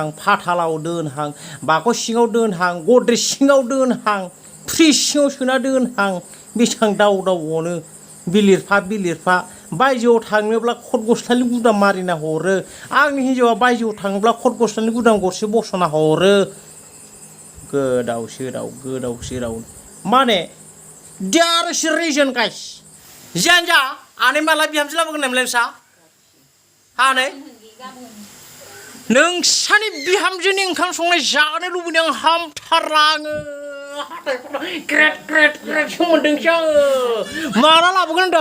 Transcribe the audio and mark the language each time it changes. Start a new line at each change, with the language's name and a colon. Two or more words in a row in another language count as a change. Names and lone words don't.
Bodo: फाथालाव दोनहां बाखौ सिङाव दोनहां गद्रेज सिङाव दोनहां फ्रिज सिङाव सोना दोनहां बेसेबां दाउ अनो बिलिरफा बायजोआव थाङोब्ला खट गस्लानि गुदाम मारिना हरो आंनि हिनजावा बायजोआव थाङोब्ला खट गस्लानि गुदाम गरसे बसना हरो गोदाव सोराव माने
English: there is a reason guys
Bodo: जियानो आनै माला बिहामजो लाबोगोन नामलाय नोंसा आनै नोंसानि बिहामजोनि ओंखाम संनाय जानो लुबैनाय आं हामथारा आङो ग्रेट सोमोन्दोंसो आङो माला लाबोगोन होनदों